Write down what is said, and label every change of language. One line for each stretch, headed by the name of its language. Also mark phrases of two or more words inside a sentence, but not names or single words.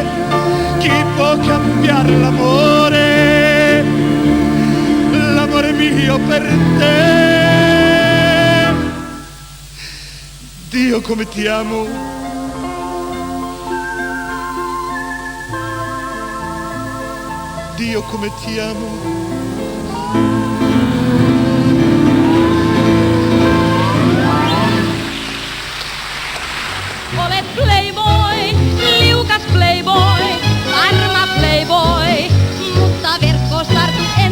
Italian: Chi può cambiare l'amore, l'amore mio per te? Dio, come ti amo. Dio, come ti amo.
Finnish: Olet playboy, liukas playboy, arma playboy, mutta verkkoos tartut en.